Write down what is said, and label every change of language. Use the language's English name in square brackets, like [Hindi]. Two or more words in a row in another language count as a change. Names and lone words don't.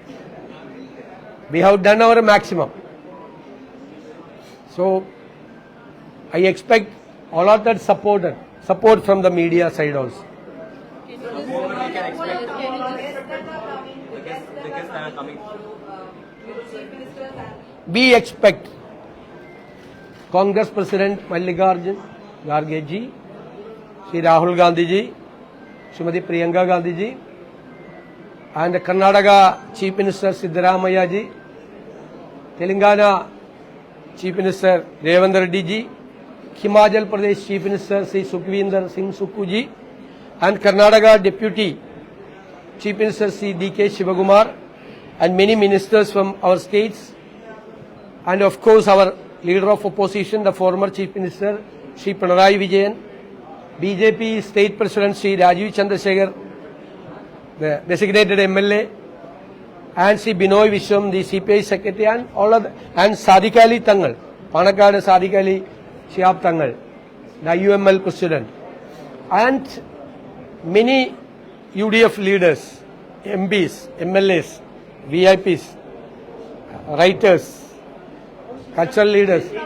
[English] We have done our maximum. So I expect all of that support from the media side also. We expect Congress President Mallikarjun Kharge ji, Shri Rahul Gandhi ji, Srimati Priyanka Gandhi ji, and Karnataka Chief Minister Siddaramaiah ji, Telangana Chief Minister Revant Reddy ji, Himachal Pradesh Chief Minister Sri Sukhvinder Singh Sukhu ji, and Karnataka Deputy Chief Minister Sri D.K. Shivakumar, and many ministers from our states, and of course our leader of opposition, the former Chief Minister Sri Pinarayi Vijayan, BJP State President Sri Rajiv Chandrasekhar, the designated MLA, and Sri Binoy Vishwam, the CPI Secretary, and all of and Sadiq Ali Tangal, Panakkad Sadiq Ali Shihab Tangal, the UML President, and many UDF leaders, MPs, MLAs, VIPs, writers, cultural leaders.